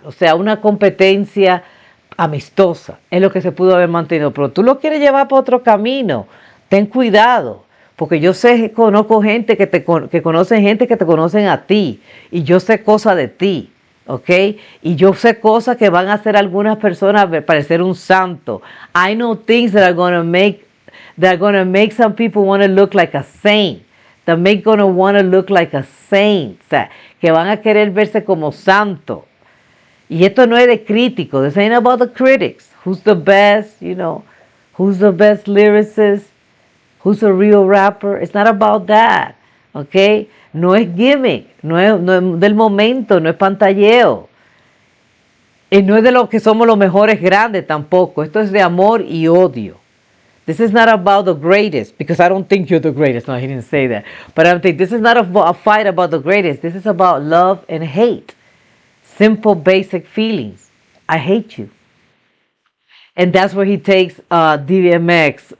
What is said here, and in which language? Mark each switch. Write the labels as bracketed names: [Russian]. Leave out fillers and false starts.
[Spanish] O sea, una competencia amistosa. Es lo que se pudo haber mantenido. Pero tú lo quieres llevar por otro camino. Ten cuidado. Porque yo conozco gente que conocen gente que te conocen a ti. Y yo sé cosas de ti. ¿Ok? Y yo sé cosas que van a hacer algunas personas parecer un santo. [English] I know things that are going to make some people want to look like a saint. That make going to want to look like a saint. [Spanish] O sea, que van a querer verse como santo. Y esto no es de crítico. [English] This ain't about the critics. Who's the best, who's the best lyricist. who's a real rapper. It's not about that, okay? [Spanish] No es gimmick, no es del momento, no es pantalleo. Y no es de lo que somos los mejores grandes tampoco. Esto es de amor y odio. [English] This is not about the greatest, because I don't think you're the greatest. No, he didn't say that. But I'm thinking this is not a fight about the greatest. This is about love and hate. Simple, basic feelings. I hate you. And that's where he takes DMX.